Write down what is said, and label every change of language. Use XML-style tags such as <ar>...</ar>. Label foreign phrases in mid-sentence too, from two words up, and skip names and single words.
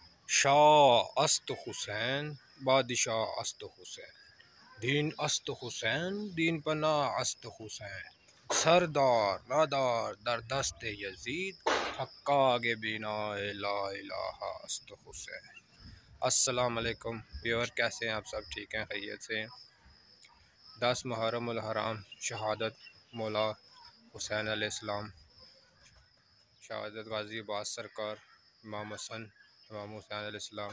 <fa>شاہ است حسین بادشاہ است حسین، دین است حسین دین پناہ است حسین، سردار نادار در دست یزید، حقاق بینا لا الہ است حسین۔</fa> <ar>السلام علیکم</ar> <ur>ویور، کیسے ہیں آپ سب؟ ٹھیک ہیں، خیریت سے ہیں؟ 10 محرم الحرام، شہادت مولا حسین علیہ السلام، شہادت غازی عباس سرکار، امام حسن امام حسین علیہ السلام۔</ur>